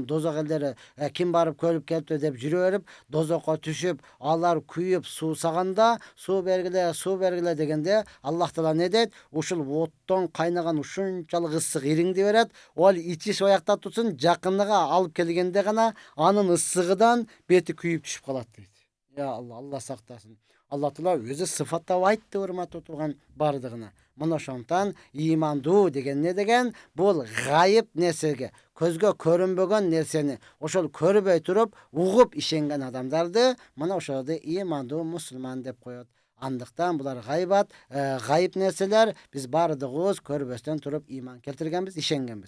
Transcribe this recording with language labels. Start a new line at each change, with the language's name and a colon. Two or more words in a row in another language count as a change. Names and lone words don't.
Kyrgyz: Дозок элдери ким барып көрүп келипти деп жүрө берип, дозокко түшүп, алар күйүп суусаганда, суу бергиле дегенде, Аллах таала не дейт? Ушул оттон кайнаган ушунчалык ысык ириңди берет. Ол ичиш оякта турсун, жакыныга алып келгенде гана анын ысыгыдан бети күйүп түшүп калат дейт. Я Алла, Алла сактасын. Аллах таала өзү сыпаттап айтты урматтуу турган бардыгына. Мына ошондон ыймандуу деген не деген? Бул гайып нерсеге, көзгө көрүнбөгөн нерсени ошол көрбөй туруп, угуп ишенген адамдарды мына ошолорду ыймандуу мусулман деп коет. Андыктан булар гайбат, гайып нерселер биз бардыгыбыз көрбөстөн туруп ыйман келтиргенбиз, ишенгенбиз.